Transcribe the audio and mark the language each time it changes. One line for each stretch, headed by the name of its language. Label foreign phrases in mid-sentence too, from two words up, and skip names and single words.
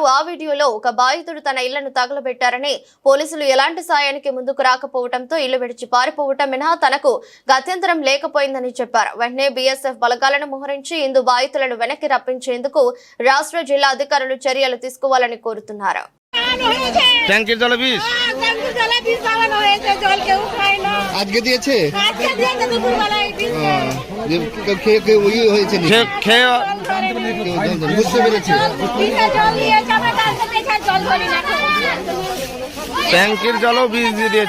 Telugu: ఆ వీడియోలో ఒక బాధితుడు తన ఇళ్లను తగలబెట్టారని, పోలీసులు ఎలాంటి సాయానికి ముందుకు రాకపోవడంతో ఇల్లు విడిచి పారిపోవటం మినహా తనకు గత్యంతరం లేకపోయిందని చెప్పారు. వెంటనే బీఎస్ఎఫ్ బలగాలను మోహరించి హిందూ బాధితులను వెనక్కి రప్పించేందుకు రాష్ట్ర జిల్లా అధికారులు చర్యలు తీసుకోవాలని కోరుతున్నారు.
Bangla: ট্যাঙ্কের জলে বিষ আজকে দিয়েছে বুঝতে পেরেছি। ট্যাঙ্কের জলও বীজ দিয়ে দিয়েছে।